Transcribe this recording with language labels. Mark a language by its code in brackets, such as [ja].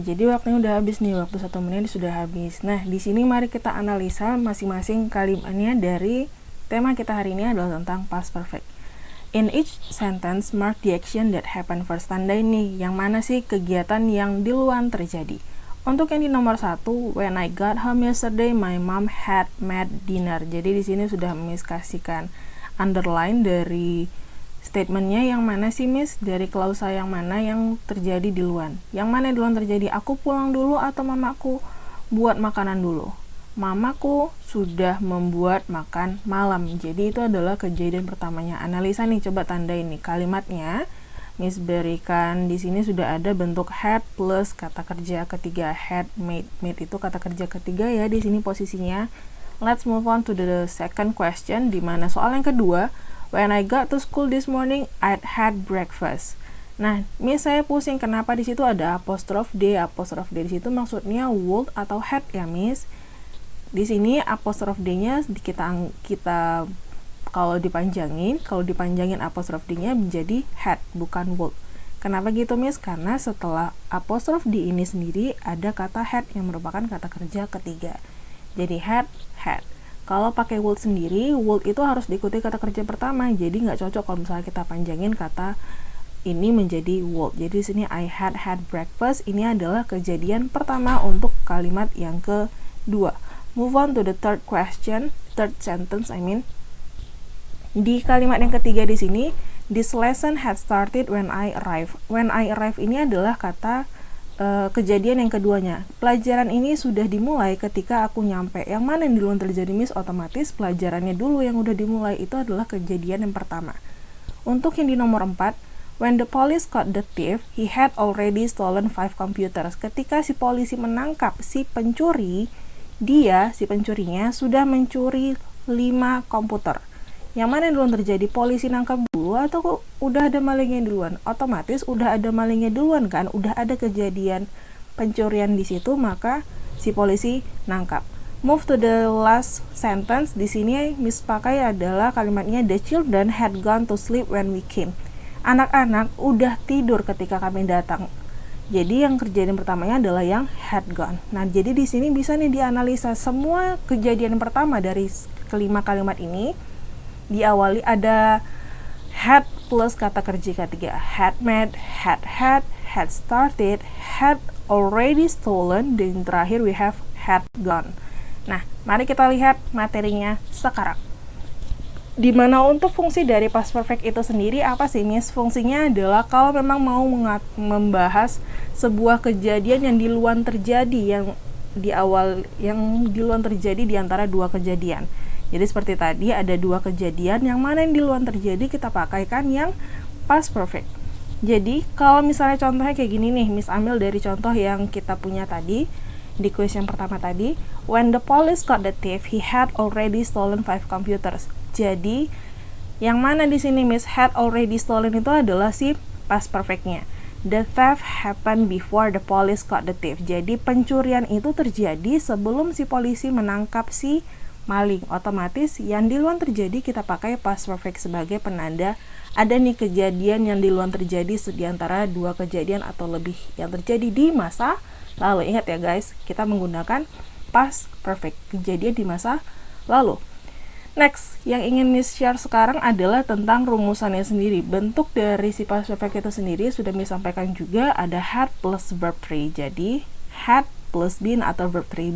[id] Jadi waktunya udah habis nih, waktu 1 menit sudah habis. Nah, di sini mari kita analisa masing-masing kalimatnya dari tema kita hari ini adalah tentang past perfect. [en] In each sentence, mark the action that happened first. [id] Tandain nih, yang mana sih kegiatan yang duluan terjadi. Untuk yang di nomor 1, [en] when I got home yesterday, my mom had made dinner. [id] Jadi di sini sudah Miss kasihkan underline dari statementnya yang mana sih, Miss? Dari klausa yang mana yang terjadi duluan? Yang mana yang duluan terjadi? Aku pulang dulu atau mamaku buat makanan dulu? Mamaku sudah membuat makan malam. Jadi itu adalah kejadian pertamanya. Analisa nih, coba tandain nih kalimatnya. Miss berikan di sini sudah ada bentuk had plus kata kerja ketiga, had made. Made itu kata kerja ketiga ya di sini posisinya. [en] Let's move on to the second question, [id] di mana soal yang kedua. [en] When I got to school this morning, I'd had breakfast. [id] Nah, Miss saya pusing kenapa di situ ada apostrof D. Apostrof D di situ maksudnya would atau had ya, Miss. Di sini apostrof D-nya kita kalau dipanjangin apostrof D-nya menjadi had, bukan would. Kenapa gitu, Miss? Karena setelah apostrof D ini sendiri ada kata had yang merupakan kata kerja ketiga. Jadi had. Kalau pakai would sendiri, would itu harus diikuti kata kerja pertama. Jadi nggak cocok kalau misalnya kita panjangin kata ini menjadi would. Jadi di sini [en] I had breakfast. [id] Ini adalah kejadian pertama untuk kalimat yang kedua. [en] Move on to the third sentence. [id] Di kalimat yang ketiga di sini, [en] this lesson had started when I arrived. When I arrived [id] ini adalah kata kejadian yang keduanya. Pelajaran ini sudah dimulai ketika aku nyampe. Yang mana yang duluan terjadi, Miss? Otomatis pelajarannya dulu yang udah dimulai itu adalah kejadian yang pertama. Untuk yang di nomor 4, [en] when the police caught the thief, he had already stolen 5 computers. [id] Ketika si polisi menangkap si pencuri, si pencurinya sudah mencuri 5 komputer. Yang mana yang duluan terjadi? Polisi nangkap dulu atau kok udah ada malingnya duluan? Otomatis udah ada malingnya duluan kan? Udah ada kejadian pencurian di situ, maka si polisi nangkap. [en] Move to the last sentence. [id] Di sini Miss pakai adalah kalimatnya [en] the children had gone to sleep when we came. [id] Anak-anak udah tidur ketika kami datang. Jadi yang kejadian pertamanya adalah yang had gone. Nah, jadi di sini bisa nih dianalisa semua kejadian pertama dari kelima kalimat ini. Diawali ada Had plus kata kerja ketiga. [en] Had met, had started, had already stolen, [id] dan terakhir [en] we have had gone. [id] Nah, mari kita lihat materinya sekarang. Dimana untuk fungsi dari past perfect itu sendiri apa sih, Miss? Fungsinya adalah kalau memang mau membahas sebuah kejadian yang duluan terjadi, yang duluan terjadi di antara dua kejadian. Jadi seperti tadi ada dua kejadian, yang mana yang duluan terjadi kita pakaikan yang past perfect. Jadi kalau misalnya contohnya kayak gini nih, Miss ambil dari contoh yang kita punya tadi di kuis yang pertama tadi. [en] When the police caught the thief, he had already stolen 5 computers. [id] Jadi yang mana di sini, Miss? Had already stolen itu adalah si past perfectnya. [en] The theft happened before the police caught the thief. [id] Jadi pencurian itu terjadi sebelum si polisi menangkap si maling. Otomatis yang duluan terjadi kita pakai past perfect sebagai penanda ada nih kejadian yang duluan terjadi di antara dua kejadian atau lebih yang terjadi di masa lalu. Ingat ya guys, kita menggunakan past perfect, kejadian di masa lalu. Next, yang ingin Miss share sekarang adalah tentang rumusannya sendiri. Bentuk dari si past perfect itu sendiri sudah Miss sampaikan juga, ada had plus verb 3. Jadi had plus been atau verb 3.